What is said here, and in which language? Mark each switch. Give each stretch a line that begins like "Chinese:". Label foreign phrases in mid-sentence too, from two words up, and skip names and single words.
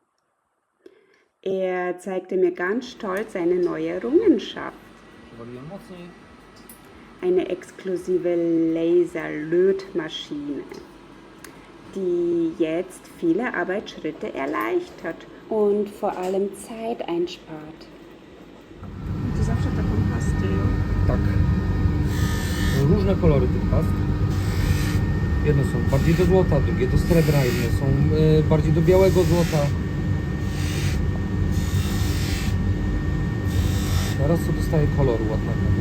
German: Er zeigte mir ganz stolz seine neue Errungenschaft. Eine exklusive Laserlötmaschine, die jetzt viele Arbeitsschritte erleichtert und vor allem Zeit einspart.
Polish: Ty zawsze taką pastę, jo? Tak. Są różne kolory tych past. Jedne są bardziej do złota, drugie do srebra, inne są bardziej do białego złota. Teraz to dostaje koloru ładnego, nie?